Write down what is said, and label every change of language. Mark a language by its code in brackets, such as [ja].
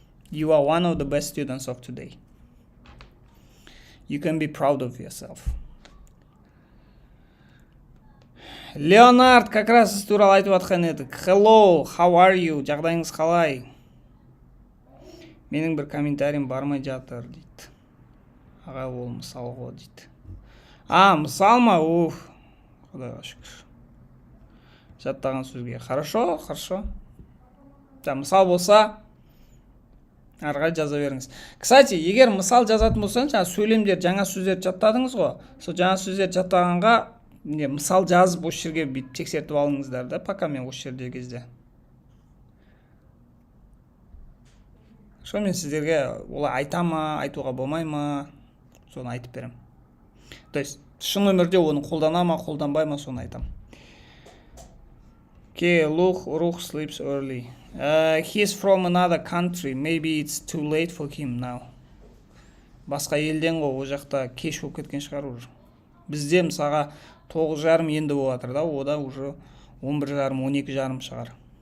[en] You are one of the best students of today. You can be proud of yourself. [kk] Leonard, [ru] как раз [kk] сіз туралы айтып жатқан едік. [en] Hello, how are you? [kk] Жағдайыңыз қалай? Менің бір [ru] комментариям [kk] бармай жатыр, дейді. Аға, ол мысал ғой, дейді. Мысал ма? Құдайға шүкір. Жаттаған сөзге. [ru] Хорошо, хорошо. [kk] Мысал болса, әрғай жаза беріңіз. Кстати, егер мысал жазатын болсаңыз, сөйлемдер, жаңа сөздер жаттадыңыз ғой. Сол жаңа сөздер жаттағанға мысал жазып осы жерге бүйтіп тексертіп алыңыздар да, [ru] пока [kk] мен осы жерде кезде. Мен сіздерге олай айта ма, айтуға болмай ма, соны айтып берем. То есть, шын өмірде оны қолдана ма, қолданбай ма, соны айтам. [en] Okay, Ruh sleeps early. He's from another country. Maybe it's too late for him now. [kk] Басқа елден ғой, о жақта кеш болып кеткен шығар [ru] уже. [kk] Бізде мысалға 9:30 енді болып жатыр да, ода уже 11:30, 12:30 шығар.